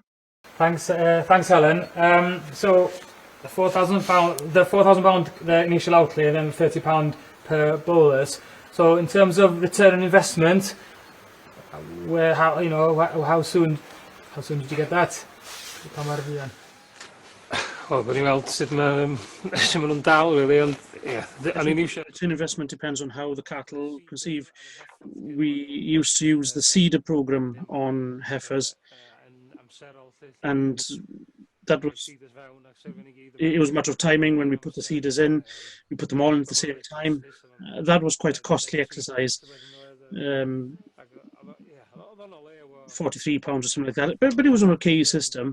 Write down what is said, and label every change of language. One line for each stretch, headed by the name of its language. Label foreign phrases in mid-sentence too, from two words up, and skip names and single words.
English: Thanks, Helen. So the £4,000, the initial outlay, and then £30 per bolus. So in terms of return on investment, how soon did you get that?
Welsh: Wel, bod ni'n weld sut mae nhw'n dal, really, ond yeah,
English: return investment depends on how the cattle conceive. We used to use the seeder program on heifers, and that was, it was a matter of timing. When we put the seeders in, we put them all in at the same time. That was quite a costly exercise, £43 or something like that, but it was an okay system.